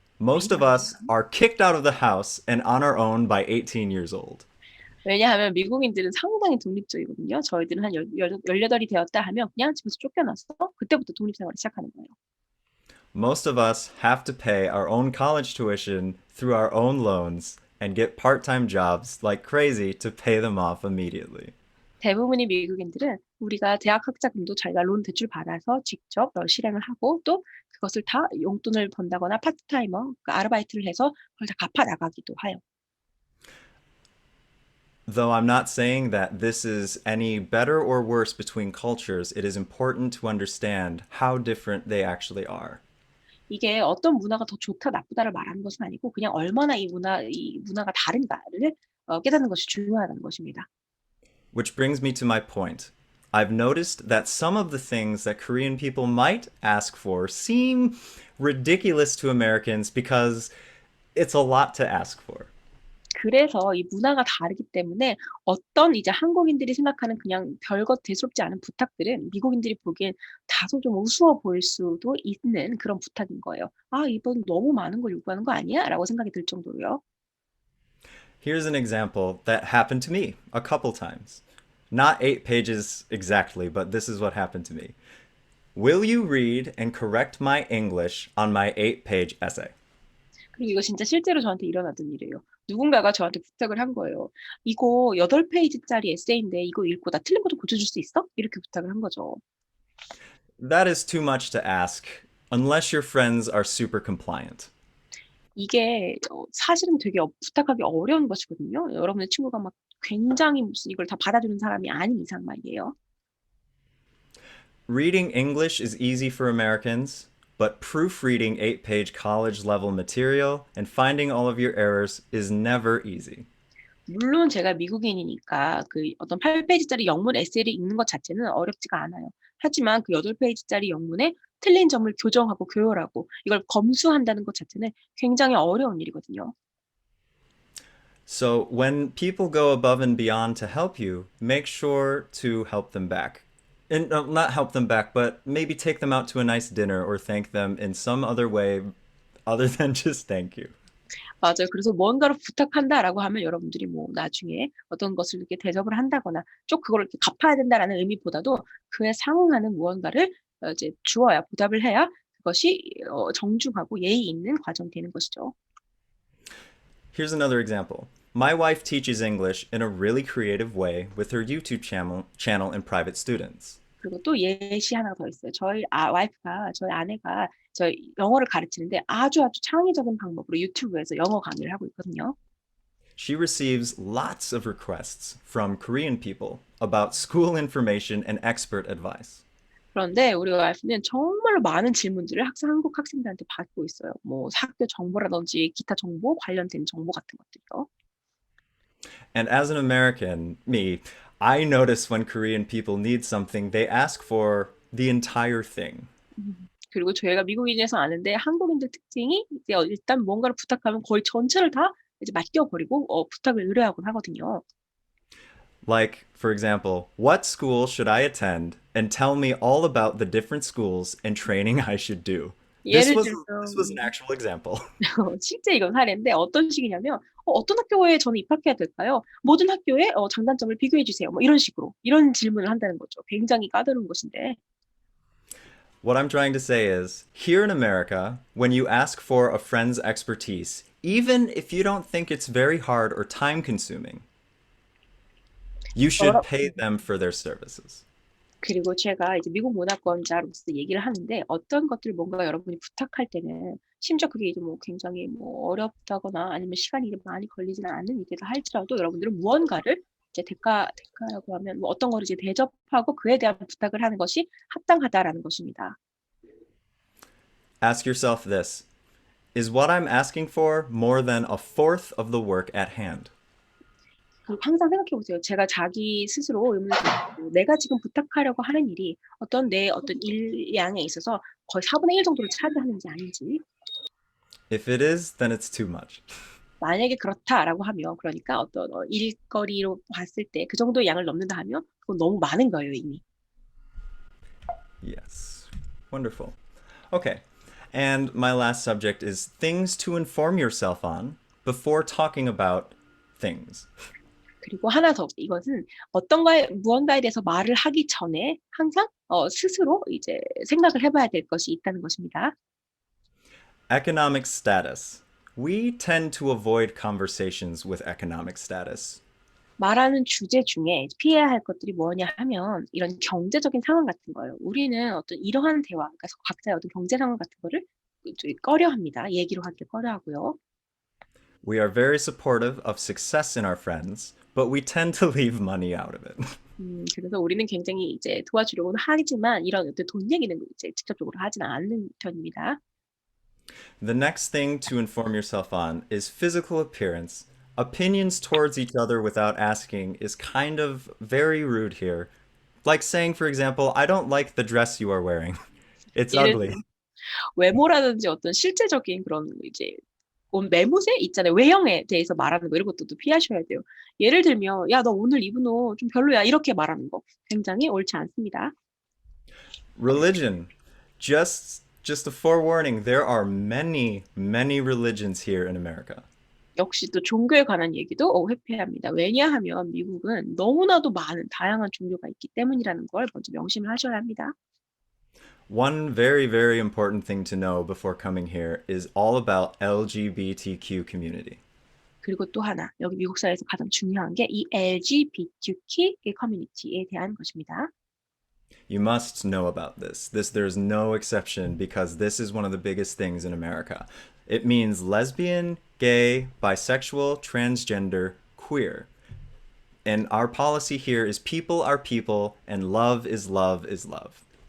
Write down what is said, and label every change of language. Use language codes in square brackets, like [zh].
[en] Most of us are kicked out of the house and on our own by 18 years old. [ko] 왜냐하면 미국인들은 상당히 독립적이거든요. 저희들은 한 18이 되었다 하면 그냥 집에서 쫓겨나서 그때부터 독립생활을 시작하는 거예요. [en] Most of us have to pay our own college tuition through our own loans and get part-time jobs like crazy to pay them off immediately. [ko] 대부분의 미국인들은 우리가 대학 학자금도 자기가 론 대출 받아서 직접 실행을 하고 또 그것을 다 용돈을 번다거나 파트타이머, 아르바이트를 해서 그걸 다 갚아 나가기도 해요. [en] Though I'm not saying that this is any better or worse between cultures, it is important to understand how different they actually are. [ko] 이게 어떤 문화가 더 좋다, 나쁘다를 말하는 것은 아니고 그냥 얼마나 이 문화가 다른가를 깨닫는 것이 중요하다는 것입니다. [en] Which brings me to my point. I've noticed that some of the things that Korean people might ask for seem ridiculous to Americans because it's a lot to ask for. [ko] 그래서 이 문화가 다르기 때문에 어떤 이제 한국인들이 생각하는 그냥 별것 대수롭지 않은 부탁들은 미국인들이 보기엔 다소 좀 우스워 보일 수도 있는 그런 부탁인 거예요. 이분 너무 많은 걸 요구하는 거 아니야? 라고 생각이 들 정도로요. [en] Here's an example that happened to me a couple times. Not 8 pages exactly, but this is what happened to me. Will you read and correct my English on my 8 page essay? [ko] 그리고 이거 진짜 실제로 저한테 일어났던 일이에요. 누군가가 저한테 부탁을 한 거예요. 이거 8페이지짜리 에세이인데 이거 읽고 나 틀린 것도 고쳐줄 수 있어? 이렇게 부탁을 한 거죠. [en] That is too much to ask, unless your friends are super compliant. [ko] 이게 사실은 되게 부탁하기 어려운 것이거든요. 여러분의 친구가 막 굉장히 무슨 이걸 다 받아주는 사람이 아닌 이상 말이에요. [en] Reading English is easy for Americans, but proofreading 8 page college level material and finding all of your errors is never easy. [ko] 물론 제가 미국인이니까 그 어떤 8페이지짜리 영문 에세이를 읽는 것 자체는 어렵지가 않아요. 하지만 그 8페이지짜리 영문에 틀린 점을 교정하고 교열하고 이걸 검수한다는 것 자체는 굉장히 어려운 일이거든요. [en] So when people go above and beyond to help you, make sure to help them back. And not help them back, but maybe take them out to a nice dinner or thank them in some other way other than just thank you. [ko] 맞아요. 그래서 뭔가를 부탁한다라고 하면 여러분들이 뭐 나중에 어떤 것을 이렇게 대접을 한다거나 쭉 그걸 이렇게 갚아야 된다라는 의미보다도 그에 상응하는 무언가를 이제 주어야 보답을 해야 그것이 정중하고 예의 있는 과정이 되는 것이죠. [en] Here's another example. My wife teaches English in a really creative way with her YouTube channel and private students. [ko] 그리고 또 예시 하나가 더 있어요. 저희 아내가 저 영어를 가르치는데 아주 창의적인 방법으로 유튜브에서 영어 강의를 하고 있거든요. [en] She receives lots of requests from Korean people about school information and expert advice. [ko] 그런데 우리 와이프는 정말로 많은 질문들을 한국 학생들한테 받고 있어요. 뭐 학교 정보라든지 기타 정보 관련된 정보 같은 것들이요. [en] And as an American, me, I notice when Korean people need something, they ask for the entire thing. [ko] 그리고 저희가 미국인에서 아는데 한국인들 특징이 이제 일단 뭔가를 부탁하면 거의 전체를 다 이제 맡겨버리고 부탁을 의뢰하곤 하거든요. [en] Like, for example, what school should I attend and tell me all about the different schools and training I should do? This [ko] 예를 [en] was [ko] 들면 [en] this was an actual example. [ko] 실제 이건 사례인데 어떤 식이냐면 어떤 학교에 저는 입학해야 될까요? 모든 학교의 장단점을 비교해 주세요. 뭐 이런 식으로 이런 질문을 한다는 거죠. 굉장히 까다로운 것인데 [en] What I'm trying to say is, here in America, when you ask for a friend's expertise, even if you don't think it's very hard or time consuming, you should [ko] 여러 [en] pay them for their services. [ko] 그리고 제가 이제 미국 문화권자로서 얘기를 하는데 어떤 것들을 뭔가 여러분이 부탁할 때는 심지어 그게 이제 뭐 굉장히 뭐 어렵다거나 아니면 시간이 많이 걸리지는 않는 일이라 할지라도 여러분들은 무언가를 이제 대가라고 하면 뭐 어떤 거를 이제 대접하고 그에 대한 부탁을 하는 것이 합당하다라는 것입니다. [en] Ask yourself this: is what I'm asking for more than a fourth of the work at hand? [ko] 그리고 항상 생각해 보세요. 제가 자기 스스로 의문을 던지고 내가 지금 부탁하려고 하는 일이 어떤 일량에 있어서 거의 4분의 1 정도를 차지하는지 아닌지. [en] If it is, then it's too much. [ko] 만약에 그렇다라고 하면 그러니까 어떤 일거리로 봤을 때 그 정도의 양을 넘는다 하면 그건 너무 많은 거예요, 이미. [en] Yes. Wonderful. Okay. And my last subject is things to inform yourself on before talking about things. [ko] 그리고 하나 더 이것은 무언가에 대해서 말을 하기 전에 항상 스스로 이제 생각을 해 봐야 될 것이 있다는 것입니다. [en] Economic status. We tend to avoid conversations with economic status. [ko] 말하는 주제 중에 피해야 할 것들이 뭐냐 하면 이런 경제적인 상황 같은 거예요. 우리는 어떤 이러한 대화, 그러니까 각자의 어떤 경제 상황 같은 거를 꺼려합니다. 얘기로 하기를 꺼려하고요. [en] We are very supportive of success in our friends, but we tend to leave money out of it. [ko] 그래서 우리는 굉장히 이제 도와주려고는 하지만 이런 어떤 돈 얘기는 이제 직접적으로 하지는 않는 편입니다. [en] The next thing to inform yourself on is physical appearance. Opinions towards each other without asking is kind of very rude here. Like saying, for example, I don't like the dress you are wearing. It's [ko] 예를 [en] ugly. [ko] 들면 외모라든지 어떤 실제적인 그런 이제 매무새 있잖아요. 외형에 대해서 말하는 거 이런 것도 피하셔야 돼요. 예를 들면 야, 너 오늘 입은 옷 좀 별로야. 이렇게 말하는 거 굉장히 옳지 않습니다. [en] Religion. Just a forewarning, there are many religions here in America. [ko] 역시 또 종교에 관한 얘기도 회피합니다. 왜냐하면 미국은 너무나도 많은 다양한 종교가 있기 때문이라는 걸 먼저 명심을 하셔야 합니다. [en] One very important thing to know before coming here is all about LGBTQ community. [ko] 그리고 또 하나, 여기 미국 사회에서 가장 중요한 게 이 LGBTQ 커뮤니티에 대한 것입니다. [en] You must know about this. There's no exception because this is one of the biggest things in America. It means lesbian, gay, bisexual, transgender, queer. And our policy here is people are people and love is love is love.